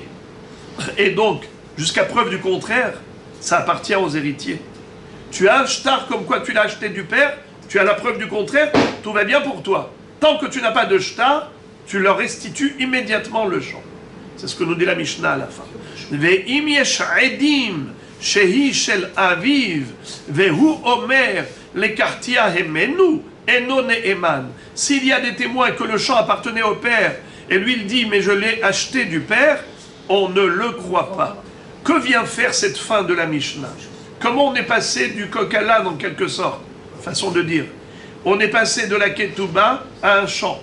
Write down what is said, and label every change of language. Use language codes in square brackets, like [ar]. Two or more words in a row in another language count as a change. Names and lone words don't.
[fr] Et donc, jusqu'à preuve du contraire, ça appartient aux héritiers. Tu as un shtar comme quoi tu l'as acheté du père, tu as la preuve du contraire, tout va bien pour toi. Tant que tu n'as pas de shtar, tu leur restitues immédiatement le champ. C'est ce que nous dit la Mishnah à la fin. [he] ואם יש עדים שהיא של אביו והוא אומר לקחתיה ממנו אינו נאמן. [fr] S'il y a des témoins que le champ appartenait au père, et lui il dit mais je l'ai acheté du père, on ne le croit pas. Que vient faire cette fin de la Mishnah? Comment on est passé du coq à l'âne en quelque sorte? Façon de dire. On est passé de la ketouba à un champ.